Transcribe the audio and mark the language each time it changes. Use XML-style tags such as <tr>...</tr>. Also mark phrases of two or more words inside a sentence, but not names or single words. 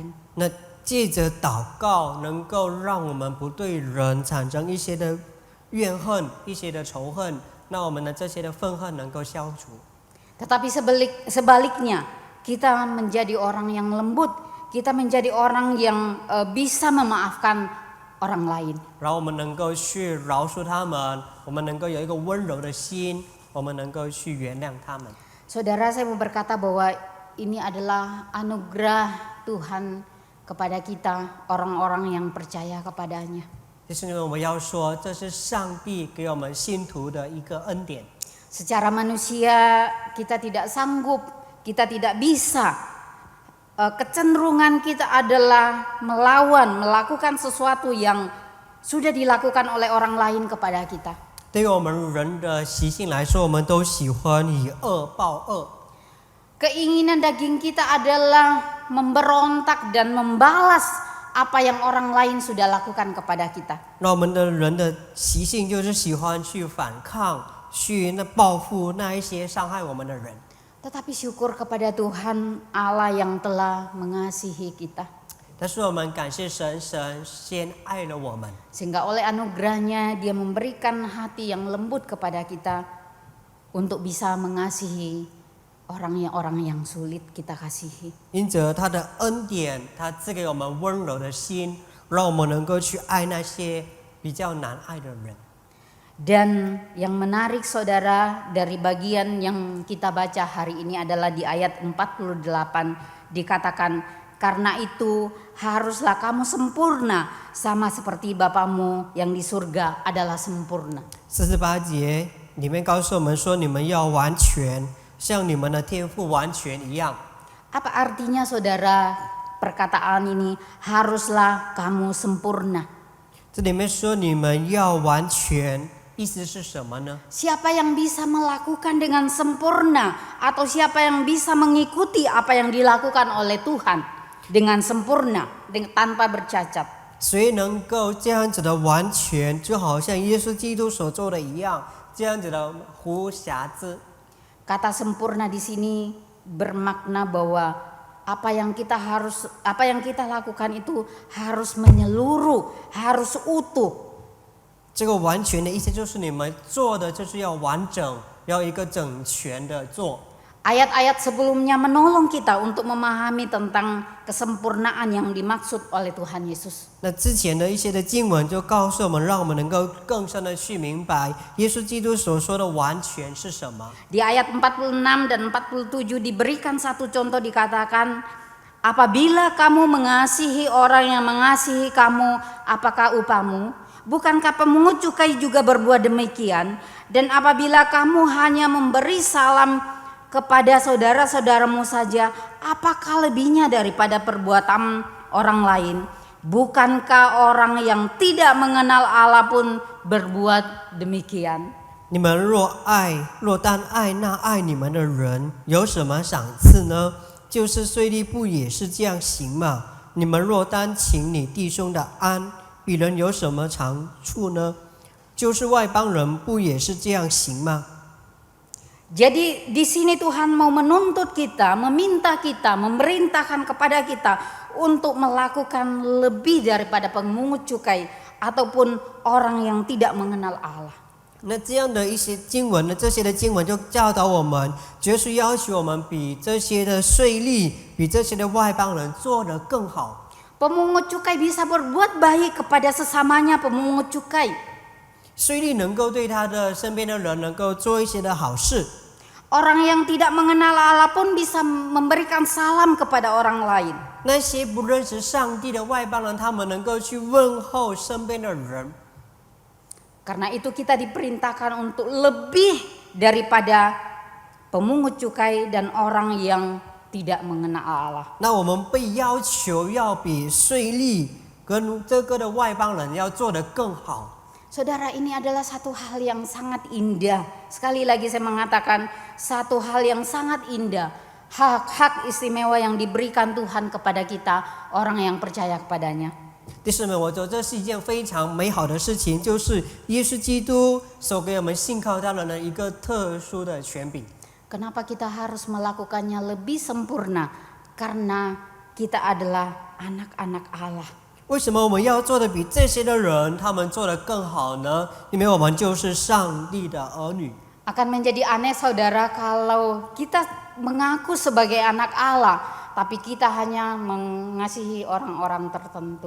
<zh>那借着祷告，能够让我们不对人产生一些的怨恨、一些的仇恨，那我们的这些的愤恨能够消除。</zh> <id>Tetapi sebaliknya, kita menjadi orang yang lembut, kita menjadi orang yang bisa memaafkan orang lain.</id> <zh>然后我们能够去饶恕他们，我们能够有一个温柔的心，我们能够去原谅他们。</zh> <id>Saudara, saya mau berkata bahwa ini adalah anugerah Tuhan kepada kita, orang-orang yang percaya kepadanya.</id> <zh>弟兄姊妹，我们要说，这是上帝给我们信徒的一个恩典。</zh> <id>Secara manusia kita tidak sanggup, kita tidak bisa. Kecenderungan kita adalah melakukan sesuatu yang sudah dilakukan oleh orang lain kepada kita.</id> <zh>对于我们人的习性来说，我们都喜欢以恶报恶。</zh> <id>Keinginan daging kita adalah memberontak dan membalas apa yang orang lain sudah lakukan kepada kita.</id> <zh>那我们的人的习性就是喜欢去反抗，去报复那一些伤害我们的人。</zh> <id>Tetapi syukur kepada Tuhan Allah yang telah mengasihi kita.</id> <zh>但是我们感谢神，神先爱了我们，</zh> <id>Sehingga oleh anugerahnya dia memberikan hati yang lembut kepada kita untuk bisa mengasihi orang yang sulit kita kasihi.</id> <zh>因着他的恩典，他赐给我们温柔的心，让我们能够去爱那些比较难爱的人。</zh> <id>Dan yang menarik saudara dari bagian yang kita baca hari ini adalah di ayat 48 dikatakan, karena itu haruslah kamu sempurna sama seperti Bapamu yang di surga adalah sempurna.</id> <zh>48 节里面告诉我们说，你们要完全，像你们的天父完全一样。</zh> <id>Apa artinya saudara perkataan ini haruslah kamu sempurna?</id> <zh>这里面说你们要完全，意思是什么呢？</zh> <id>Siapa yang bisa melakukan dengan sempurna atau siapa yang bisa mengikuti apa yang dilakukan oleh Tuhan dengan sempurna, tanpa bercacat?</id> <zh>谁能够这样子的完全，就好像耶稣基督所做的一样，这样子的无瑕疵。</zh> <id>Kata sempurna di sini bermakna bahwa apa yang kita lakukan itu harus menyeluruh, harus utuh.</id> <zh>这个完全的意思就是你们做的就是要完整，要一个整全的做。</zh> <id>Ayat-ayat sebelumnya menolong kita untuk memahami tentang kesempurnaan yang dimaksud oleh Tuhan Yesus.</id> <zh>那之前的一些的经文就告诉我们，让我们能够更深的去明白耶稣基督所说的完全是什么。</zh> <id>Di ayat 46 dan 47 diberikan satu contoh, dikatakan, apabila kamu mengasihi orang yang mengasihi kamu, apakah upamu? Bukankah pemungut cukai juga berbuat demikian? Dan apabila kamu hanya memberi salam kepada saudara-saudaramu saja, apakah lebihnya daripada perbuatan orang lain? Bukankah orang yang tidak mengenal Allah pun berbuat demikian?</id> <zh>你们若单爱那爱你们的人，有什么赏赐呢？就是税吏不也是这样行吗？你们若单请你弟兄的安，比人有什么长处呢？就是外邦人不也是这样行吗？</zh> <id>Jadi di sini Tuhan mau menuntut kita, meminta kita, memerintahkan kepada kita untuk melakukan lebih daripada pemungut cukai ataupun orang yang tidak mengenal Allah.</id> <zh>那这样的一些经文呢，这些的经文就教导我们，绝是要求我们比这些的税吏，比这些的外邦人做得更好。</zh> <id>Pemungut cukai bisa berbuat baik kepada sesamanya pemungut cukai.</id> <zh>税吏能够对他的身边的人能够做一些的好事，</zh> <id>Orang yang tidak mengenal Allah pun bisa memberikan salam kepada orang lain.</id> <zh>那些不认识上帝的外邦人，他们能够去问候身边的人。</zh> <id>Karena itu kita diperintahkan untuk lebih daripada pemungut cukai dan orang yang tidak mengenal Allah.</id> <zh>那我们被要求要比税吏跟这个的外邦人要做得更好。</zh> <id>Saudara, ini adalah satu hal yang sangat indah. Sekali lagi saya mengatakan satu hal yang sangat indah. Hak-hak istimewa yang diberikan Tuhan kepada kita, orang yang percaya kepadanya.</id> <zh>弟兄们，我觉得这是一件非常美好的事情，就是耶稣基督所给我们信靠他人的一个特殊的权柄。</zh> <id>Kenapa kita harus melakukannya lebih sempurna? Karena kita adalah anak-anak Allah.</id> <zh>为什么我们要做的比这些的人他们做得更好呢？因为我们就是上帝的儿女。</zh> <id>Akan menjadi aneh saudara kalau kita mengaku sebagai anak Allah, tapi kita hanya mengasihi orang-orang tertentu.</id>